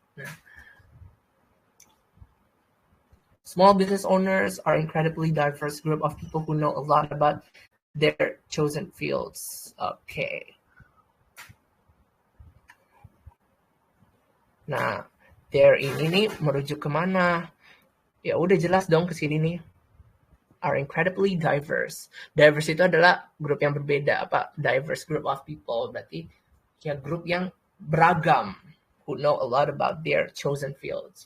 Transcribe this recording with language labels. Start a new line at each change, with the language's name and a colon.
English: Nah, small business owners are incredibly diverse group of people who know a lot about their chosen fields. Okay.
Indonesian: Nah, their ini nih merujuk kemana? Ya udah jelas dong ke sini nih.
English: Are incredibly diverse.
Indonesian: Diverse itu adalah grup yang berbeda, apa?
English: Diverse group of people.
Indonesian: Berarti ya grup yang beragam.
English: Who know a lot about their chosen fields.